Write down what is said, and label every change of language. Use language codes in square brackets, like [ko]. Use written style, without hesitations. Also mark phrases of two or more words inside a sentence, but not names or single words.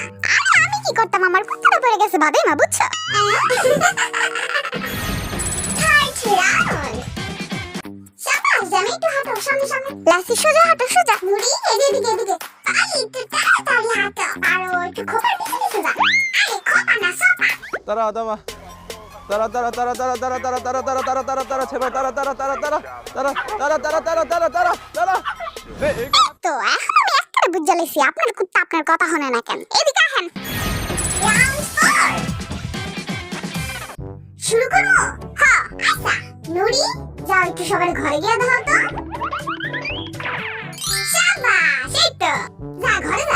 [bn] আরে আমি কি করতাম, আমার কথাটা পড়ে গেছে বাদে মা, বুঝছো? [en] third round [bn] সাবাস জামি, একটু হাঁটো সামনে সামনে। লাসি সোজা হাঁটো সোজা। মুড়ি এদিকে এদিকে। পালি একটু তাড়াতাড়ি হাঁটো। আরো একটু খোপার পিছনে সোজা। আরে খোপা না সোপা। [ko] 따라 아담아. 따라 제발 따라. 네. [bn] তো এখন আমি একটা বুঝে লেছি আপনার কুত্তা আপনার কথা শোনে না কেন। এদিকে আসেন। রাউন্ড 4 শুরু করো। হ্যাঁ আচ্ছা নুরি যাও একটু সবার ঘরে গিয়ে দাও তো। শাবাশ, এই তো যা ঘরে যা।